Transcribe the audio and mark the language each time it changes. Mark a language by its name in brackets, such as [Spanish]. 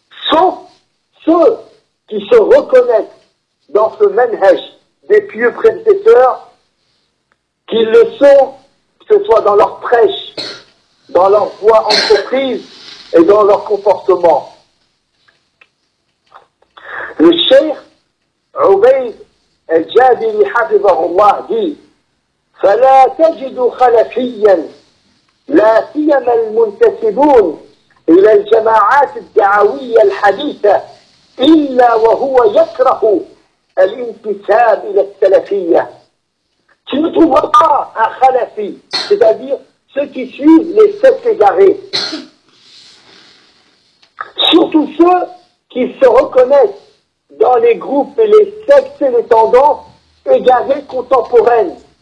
[French] Sauf ceux qui se reconnaissent dans ce même hedge des pieux prédécesseurs, qu'ils le sont, que ce soit dans leur prêche, dans leur voie entreprise et dans leur comportement. Le Cheikh Ubayd al-Jabiri hafizahullah dit: [Arabic] فلا تجد خلفيا لا سيما المنتسبون الى الجماعات الدعويه الحديثه الا وهو يكره الانتساب الى السلفيه. [French] Tu ne trouveras pas un khalafi, c'est-à-dire ceux qui suivent les sept égarés, surtout ceux qui se reconnaissent dans les groupes et les sectes et les tendances égarées contemporaines.